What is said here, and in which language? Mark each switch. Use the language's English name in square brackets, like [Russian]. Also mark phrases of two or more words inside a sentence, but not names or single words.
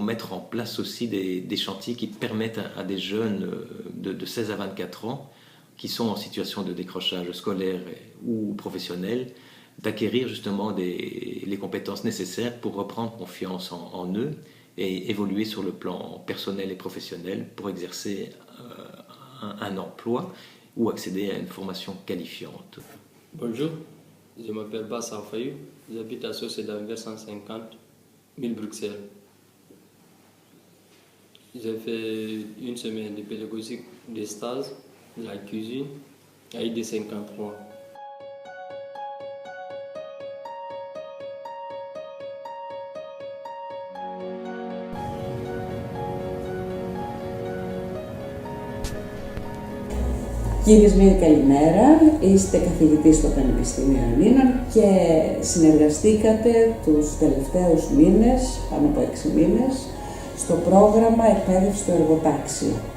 [French] mettre en place aussi des chantiers qui permettent à des jeunes de 16 à 24 ans qui sont en situation de décrochage scolaire ou professionnel d'acquérir justement les compétences nécessaires pour reprendre confiance en eux et évoluer sur le plan personnel et professionnel pour exercer un emploi ou accéder à une formation qualifiante. Bonjour, je m'appelle Bass Alfayou, j'habite à Sauce d'Anvers 150 000 Bruxelles. J'ai fait une semaine de pédagogie de stage de la cuisine à ID 53. [Greek] Κύριε Σμύρη, καλημέρα. Είστε καθηγητής στο Πανεπιστήμιο Ελλήνων και συνεργαστήκατε τους τελευταίους μήνες, πάνω από 6 μήνες, στο πρόγραμμα εκπαίδευση στο εργοτάξιο.